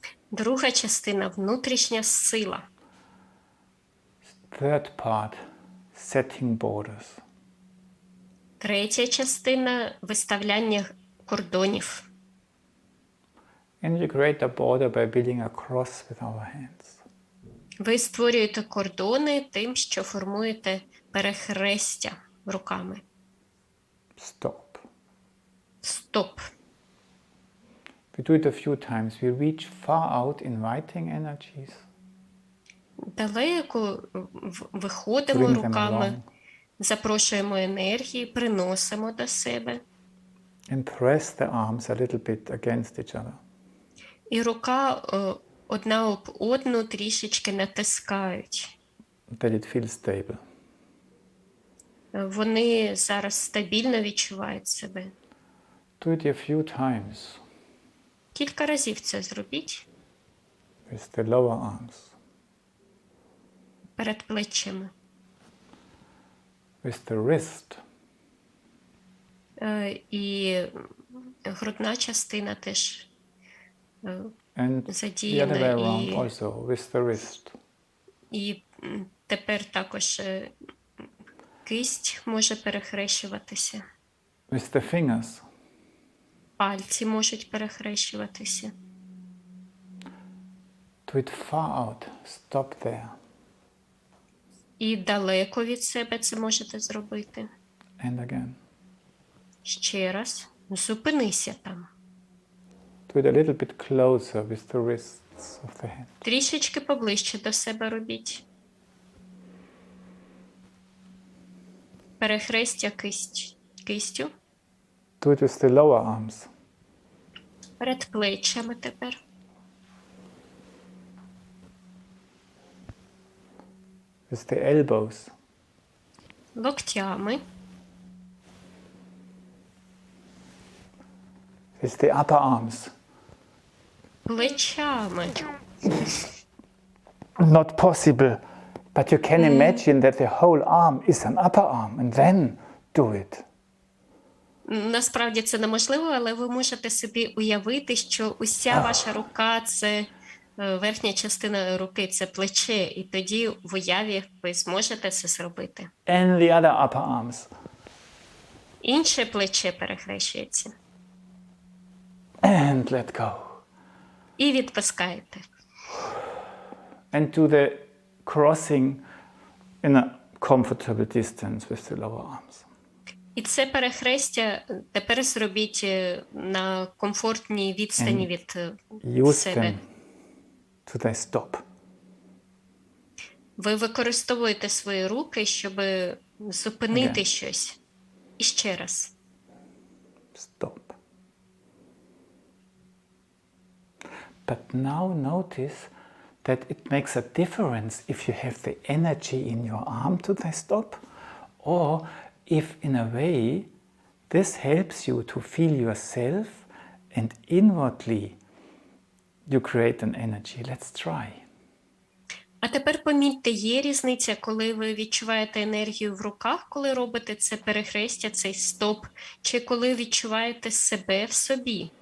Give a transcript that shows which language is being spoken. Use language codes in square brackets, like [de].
[uk] Друга частина – внутрішня сила. [en] Third part, setting borders. [uk] Третя частина – виставляння кордонів. [en] And you create a border by building a cross with our hands. [uk] Ви створюєте кордони тим, що формуєте перехрестя руками. [en] Stop. [uk] Стоп. [en] We do it a few times. We reach far out, inviting energies. [uk] Далеко виходимо [en] Bring them [uk] руками, [en] along. [uk] запрошуємо енергії, приносимо до себе. [en] And press the arms a little bit against each other. [uk] І рука одна об одну трішечки натискають. [en] That it feels stable. [uk] Вони зараз стабільно відчувають себе. [en] Do it a few times [uk] Кілька разів це зробіть [en] with the lower arms, [uk] перед плечима. [en] with the wrist, [uk] І грудна частина теж [en] and the other way [uk] задіяна. [en] around also with the wrist. [uk] І тепер також кисть може перехрещуватися. [en] With the fingers, [uk] Пальці можуть перехрещуватися. [en] do it far out. Stop there. [uk] І далеко від себе це можете зробити. [en] And again. [uk] Ще раз. Зупинися там. [en] Do it a little bit closer with the wrists of the hand. [uk] Трішечки поближче до себе робіть. Перехрестя кистю. [en] Do it with the lower arms. [uk] Перед плечами тепер. [en] With the elbows. [uk] Локтями. [en] With the upper arms. [uk] Плечами. [en] Not possible, but you can imagine that the whole arm is an upper arm, and then do it. [uk] Насправді це неможливо, але ви можете собі уявити, що уся ваша рука – це верхня частина руки, це плече, і тоді в уяві ви зможете це зробити. [en] And the other upper arms. [uk] Інше плече перехрещується. [en] And let go. [uk] І відпускаєте. [en] And do the crossing in a comfortable distance with the lower arms. [uk] І це перехрестя тепер зробіть на комфортній відстані від [en] Use [uk] себе. [en] them to they stop. [uk] Ви використовуєте свої руки, щоб зупинити [en] Again. [uk] щось. І ще раз. [en] Stop. But now notice that it makes a difference if you have the energy in your arm to they stop, or if in a way this helps you to feel yourself and inwardly you create an energy. Let's try. [uk] А тепер помітьте, є різниця, коли ви відчуваєте енергію в руках, коли робите це перехрестя, цей стоп, чи коли відчуваєте себе в собі.